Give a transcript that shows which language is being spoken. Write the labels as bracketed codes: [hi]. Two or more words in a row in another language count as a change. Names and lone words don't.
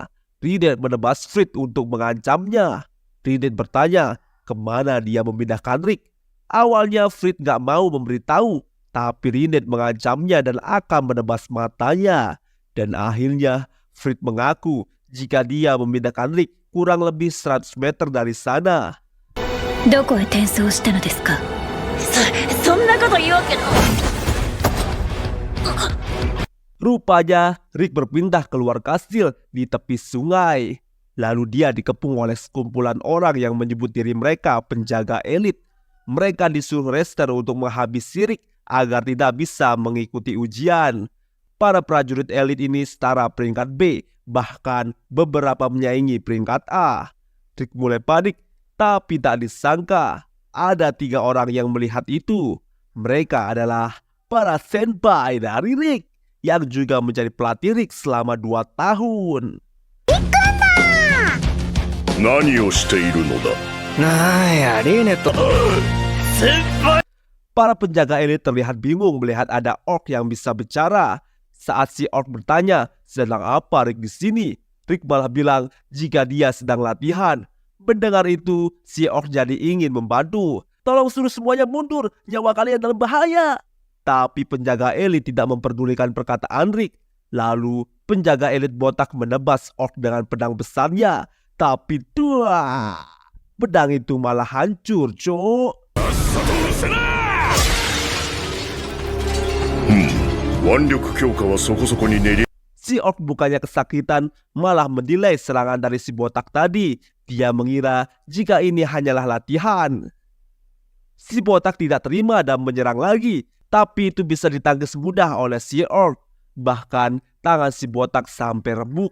[id] Rinette menebas Frit untuk mengancamnya. Rinette bertanya kemana dia memindahkan Rick. Awalnya Frit gak mau memberitahu, tapi Rinette mengancamnya dan akan menebas matanya. Dan akhirnya Frit mengaku jika dia memindahkan Rick kurang lebih 100 meter dari sana. [ja] どこへ転送したのですか。そんなこと言うわけだ。 [id] Rupanya Rick berpindah keluar kastil di tepi sungai. Lalu dia dikepung oleh sekumpulan orang yang menyebut diri mereka penjaga elit. Mereka disuruh Rester untuk menghabisi Rick agar tidak bisa mengikuti ujian. Para prajurit elit ini setara peringkat B, bahkan beberapa menyaingi peringkat A. Rick mulai panik, tapi tak disangka ada 3 orang yang melihat itu. Mereka adalah para senpai dari Rick yang juga menjadi pelatih Rick selama 2 tahun. [ja] 何をしているのだ。なんや、リーネット。 [id] Para penjaga elit terlihat bingung melihat ada orc yang bisa bicara. Saat si orc bertanya, sedang apa Rick di sini? Rick malah bilang jika dia sedang latihan. Mendengar itu, si orc jadi ingin membantu. Tolong suruh semuanya mundur, nyawa kalian dalam bahaya. Tapi penjaga elit tidak memperdulikan perkataan Rick. Lalu penjaga elit botak menebas orc dengan pedang besarnya. Tapi pedang itu malah hancur, cuk. [ja] 腕力強化はそこそこに練り。 [id] Si orc bukannya kesakitan, malah menilai serangan dari si botak tadi. Dia mengira jika ini hanyalah latihan. Si botak tidak terima dan menyerang lagi, tapi itu bisa ditangkis mudah oleh si orc. Bahkan tangan si botak sampai remuk.